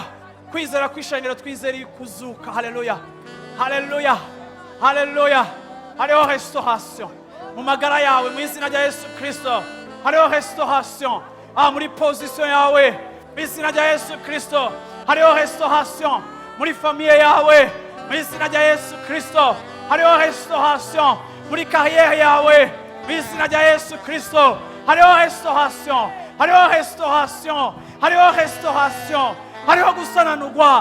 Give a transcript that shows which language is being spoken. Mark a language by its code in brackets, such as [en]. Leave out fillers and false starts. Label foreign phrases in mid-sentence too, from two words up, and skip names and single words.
[rn] Kwizera kwishengero twizera kuzuka. Haleluya. Haleluya. Haleluya. Hariho restauration mu magara yawe mu izina rya Yesu Kristo. Hariho restauration muri position yawe mu izina rya Yesu Kristo. Hariho restauration muri famille yawe mu izina rya Yesu Kristo. Hariho restauration muri carrière yawe mu izina rya Yesu Kristo. Hariho restauration. Hariho restauration. Hariho restauration. Hariho gusananurwa.